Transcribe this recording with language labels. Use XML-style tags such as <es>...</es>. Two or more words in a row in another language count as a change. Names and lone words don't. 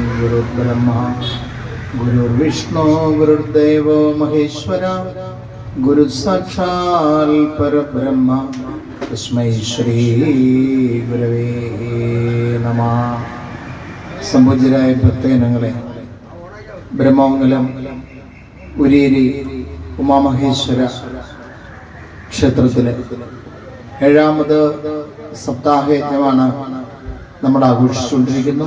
<sa>गुरुर्ब्रह्मा गुरुर्विष्णु गुरुर्देवो महेश्वर गुरु साक्षात् परब्रह्म तस्मै श्री गुरवे नमः.</sa> <ml>സംപൂജ്യരായ ഭക്തജനങ്ങളെ, ബ്രഹ്മമംഗലം ഉരിയേരി ഉമാമഹേശ്വര ക്ഷേത്രത്തിലെ 7ാമത് സപ്താഹയജ്ഞമാണ് നമ്മൾ ആഘോഷിച്ചുകൊണ്ടിരിക്കുന്നു.</ml>